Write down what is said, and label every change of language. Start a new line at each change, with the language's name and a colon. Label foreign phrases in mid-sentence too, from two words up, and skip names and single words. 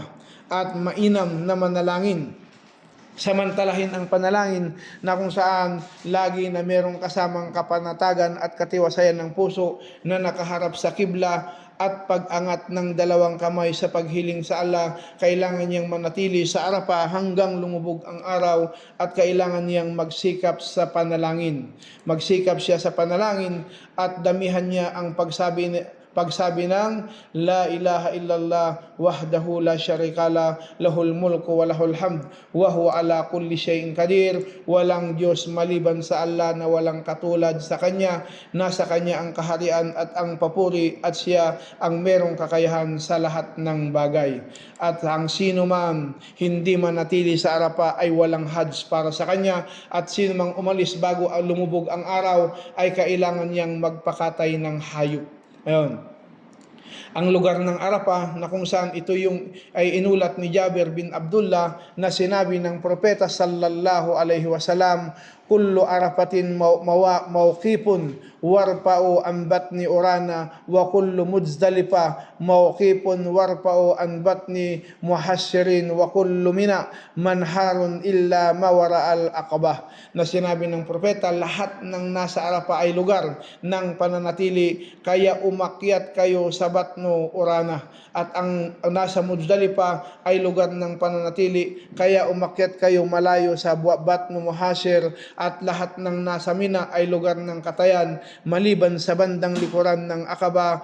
Filipino: At mainam na manalangin, samantalahin ang panalangin na kung saan lagi na merong kasamang kapanatagan at katiwasayan ng puso na nakaharap sa kibla at pag-angat ng dalawang kamay sa paghiling sa Allah. Kailangan niyang manatili sa Arafah hanggang lumubog ang araw at kailangan niyang magsikap sa panalangin. Magsikap siya sa panalangin at damihan niya ang pagsabi ng
Arabic: لا إله إلا الله وحده لا شريك له له الملك وله الحمد وهو على كل شيء قدير.
Filipino: Walang Diyos maliban sa Allah na walang katulad sa Kanya. Nasa Kanya ang kaharian at ang papuri at Siya ang merong kakayahan sa lahat ng bagay. At ang sino man hindi manatili sa Arafah ay walang hajj para sa kanya, at sino mang umalis bago lumubog ang araw ay kailangan niyang magpakatay ng hayop. Ayun. Ang lugar ng Arafah na kung saan ito yung ay inulat ni Jabir bin Abdullah na sinabi ng propeta
Arabic: صلى الله عليه وسلم, كل عرفة موقف وارفعوا عن بطن عرنة وكل مزدلفة موقف وارفعوا عن بطن محسر وكل منى منحر إلا ما وراء العقبة.
Filipino: Na sinabi ng propeta, lahat ng nasa Arafah ay lugar ng pananatili, kaya umakyat kayo sa batno urana, at ang nasa Muzdalifa ay lugar ng pananatili, kaya umakyat kayo malayo sa batno muhasir, at lahat ng nasa Mina ay lugar ng katayan maliban sa bandang likuran ng Aqaba.